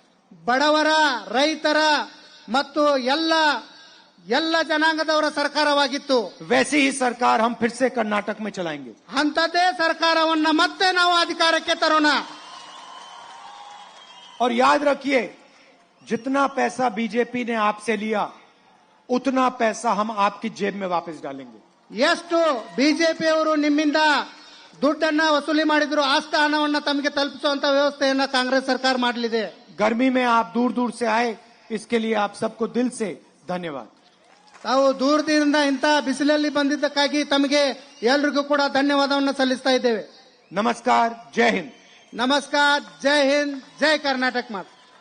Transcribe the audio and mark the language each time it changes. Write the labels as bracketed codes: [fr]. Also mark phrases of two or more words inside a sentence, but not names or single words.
[kn] ಬಡವರ, ರೈತರ ಮತ್ತು ಎಲ್ಲ ಜನಾಂಗದವರ ಸರ್ಕಾರವಾಗಿತ್ತು. [hi] वैसी ही सरकार हम फिर से कर्नाटक में चलाएंगे. [kn] ಅಂಥದ್ದೇ ಸರ್ಕಾರವನ್ನ ಮತ್ತೆ ನಾವು ಅಧಿಕಾರಕ್ಕೆ ತರೋಣ. [hi] और याद रखिए, जितना पैसा बीजेपी ने आपसे लिया उतना पैसा हम आपकी जेब में वापस डालेंगे. [kn] ಎಷ್ಟು ಬಿಜೆಪಿಯವರು ನಿಮ್ಮಿಂದ ದುಡ್ಡನ್ನ ವಸೂಲಿ ಮಾಡಿದ್ರು ಅಷ್ಟ ಹಣವನ್ನ ತಮಗೆ ತಲುಪಿಸುವಂತ ವ್ಯವಸ್ಥೆಯನ್ನ ಕಾಂಗ್ರೆಸ್ ಸರ್ಕಾರ ಮಾಡಲಿದೆ. [hi] गर्मी में आप दूर दूर से आए, इसके लिए आप सबको दिल से धन्यवाद. [kn] ತಾವು ದೂರದಿಂದ ಇಂಥ ಬಿಸಿಲಲ್ಲಿ ಬಂದಿದ್ದಕ್ಕಾಗಿ ತಮಗೆ ಎಲ್ರಿಗೂ ಕೂಡ ಧನ್ಯವಾದವನ್ನು ಸಲ್ಲಿಸ್ತಾ ಇದ್ದೇವೆ. [hi] नमस्कार, जय हिंद. [kn] ನಮಸ್ಕಾರ, ಜೈ ಹಿಂದ್, ಜೈ ಕರ್ನಾಟಕ ಮಾತು.